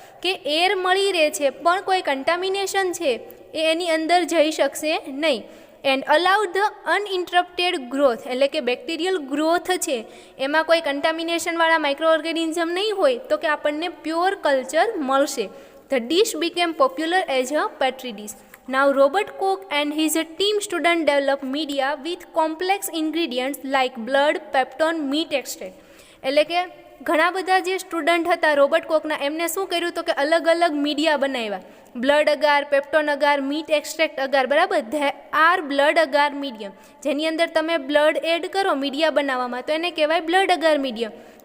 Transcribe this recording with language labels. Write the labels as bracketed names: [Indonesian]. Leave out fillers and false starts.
[Gujarati] કે એર મળી રહે છે પણ કોઈ કન્ટામિનેશન છે એ એની અંદર જઈ શકશે નહીં. [English] and allowed the uninterrupted growth, [Gujarati] એટલે કે બેક્ટેરિયલ ગ્રોથ છે એમાં કોઈ કન્ટામિનેશનવાળા માઇક્રો ઓર્ગેનિઝમ નહીં હોય તો કે આપણને પ્યોર કલ્ચર મળશે. [English] The dish became popular as a petri dish. Now Robert Koch and his team student develop media with complex ingredients like blood, peptone, meat extract. [Gujarati] એટલે કે ઘણા બધા જે સ્ટુડન્ટ હતા રોબર્ટ કોકના એમને શું કર્યું તો કે અલગ અલગ મીડિયા બનાવ્યા, બ્લડ અગાર, પેપ્ટોન અગાર, મીટ એક્સ્ટ્રેક્ટ અગાર, બરાબર. [English] they are [Gujarati] blood Agar medium, જેની અંદર તમે બ્લડ એડ કરો મીડિયા બનાવવામાં તો એને કહેવાય બ્લડ અગાર મીડિયમ.